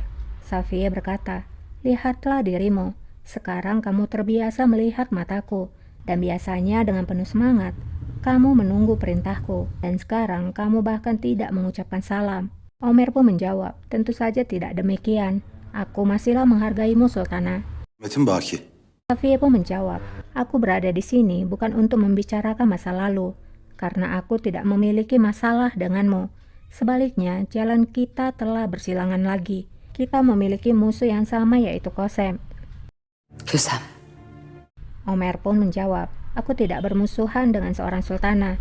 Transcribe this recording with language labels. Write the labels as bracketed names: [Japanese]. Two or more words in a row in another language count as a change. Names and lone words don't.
[Indonesian] Safiya berkata, "Lihatlah dirimu. Sekarang kamu terbiasa melihat mataku, dan biasanya dengan penuh semangat. Kamu menunggu perintahku, dan sekarang kamu bahkan tidak mengucapkan salam." Omer pun menjawab, "Tentu saja tidak demikian. Aku masihlah menghargaimu, Sultana." Metin Baki. Safiya pun menjawab, "Aku berada di sini bukan untuk membicarakan masa lalu, karena aku tidak memiliki masalah denganmu. Sebaliknya, jalan kita telah bersilangan lagi. Kita memiliki musuh yang sama, yaitu Qasem." Kösem. Omer pun menjawab, "Aku tidak bermusuhan dengan seorang sultana.